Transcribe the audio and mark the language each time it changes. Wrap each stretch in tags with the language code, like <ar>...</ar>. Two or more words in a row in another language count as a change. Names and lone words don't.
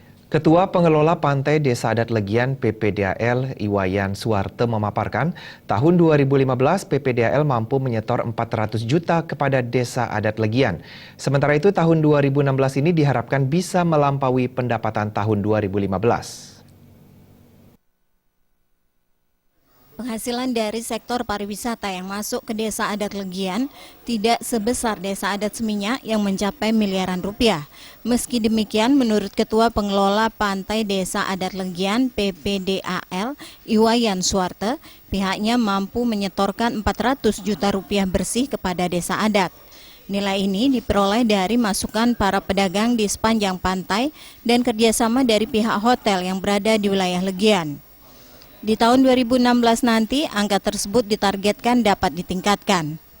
<id>Ketua Pengelola Pantai Desa Adat Legian PPDAL Iwayan Suwarte memaparkan, tahun 2015 PPDAL mampu menyetor 400 juta kepada Desa Adat Legian. Sementara itu tahun 2016 ini diharapkan bisa melampaui pendapatan tahun 2015. Penghasilan dari sektor pariwisata yang masuk ke Desa Adat Legian tidak sebesar Desa Adat Seminyak yang mencapai miliaran rupiah. Meski demikian, menurut Ketua Pengelola Pantai Desa Adat Legian PPDAL Iwayan Suwarte, pihaknya mampu menyetorkan 400 juta rupiah bersih kepada Desa Adat. Nilai ini diperoleh dari masukan para pedagang di sepanjang pantai dan kerjasama dari pihak hotel yang berada di wilayah Legian. Di tahun 2016 nanti, angka tersebut ditargetkan dapat ditingkatkan.</id>